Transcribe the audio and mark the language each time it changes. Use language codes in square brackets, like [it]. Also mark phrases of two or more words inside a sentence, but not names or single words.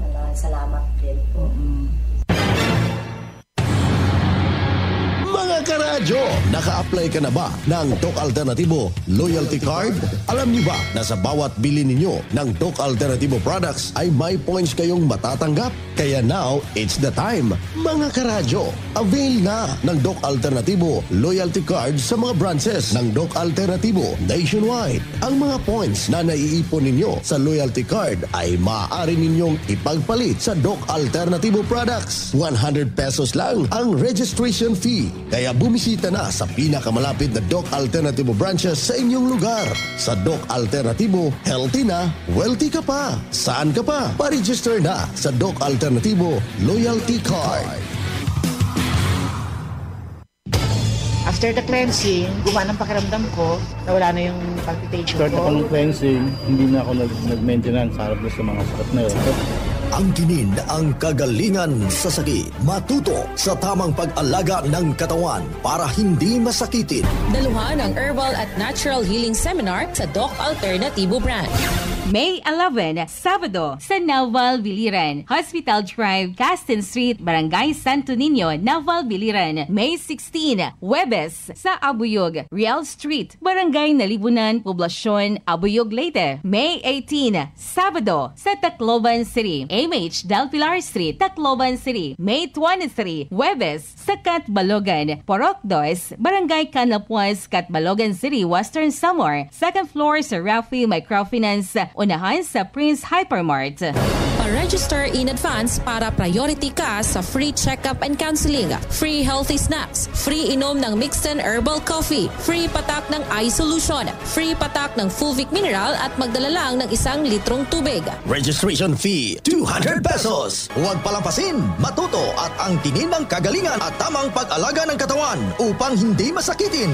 [tl] Salamat din po. Mga karadyo, naka-apply ka na ba ng Doc Alternativo Loyalty Card? Alam niyo ba na sa bawat bili ninyo ng Doc Alternativo products ay may points kayong matatanggap? [en] Kaya now, it's the time. [tl] Mga karadyo, avail na ng Doc Alternativo Loyalty Card sa mga branches ng Doc Alternativo nationwide. Ang mga points na naiipon ninyo sa Loyalty Card ay maaari ninyong ipagpalit sa Doc Alternativo products. 100 pesos lang ang [en] registration fee. [tl] Kaya bumisita na sa pinakamalapit na Doc Alternativo branches sa inyong lugar. Sa Doc Alternativo, healthy na, wealthy ka pa. Saan ka pa? Pa-register na sa Doc Alternativo Loyalty Card. [en] After the cleansing, [tl] gumaan ang pakiramdam ko, nawala na yung palpitation ko. Start ako ng cleansing, hindi na ako nag-maintenance harap sa mga sakit na yun. Angkinin ang kagalingan sa sakit. Matuto sa tamang pag-alaga ng katawan para hindi masakitin. Daluhan ang Herbal at Natural Healing Seminar sa Doc Alternativo Branch. May 11, Sabado, sa Naval, Biliran. Hospital Drive, Castin Street, Barangay Santo Niño, Naval, Biliran. May 16, Huwebes, sa Abuyog, Real Street, Barangay Nalibunan, Poblasyon, Abuyog, Leyte. May 18, Sabado, sa Tacloban City, MH Del Pilar Street, Tacloban City. May 23, Huwebes, sa Catbalogan, Porok 2, Barangay Canapuas, Catbalogan City, Western Samar. [en] Second floor [tl] sa Rafi Microfinance, unahan sa Prince Hypermart. Pa-register [en] in advance [tl] para priority ka sa [en] free check-up and counseling, free healthy snacks, [tl] free inom ng Mixten Herbal Coffee, free patak ng [en] eye solution, [tl] free patak ng Fulvic Mineral at magdala lang ng 1 litrong tubig. [en] Registration fee, [tl] 200 pesos. Huwag palampasin, matuto at angkinin ng kagalingan at tamang pag-alaga ng katawan upang hindi masakitin.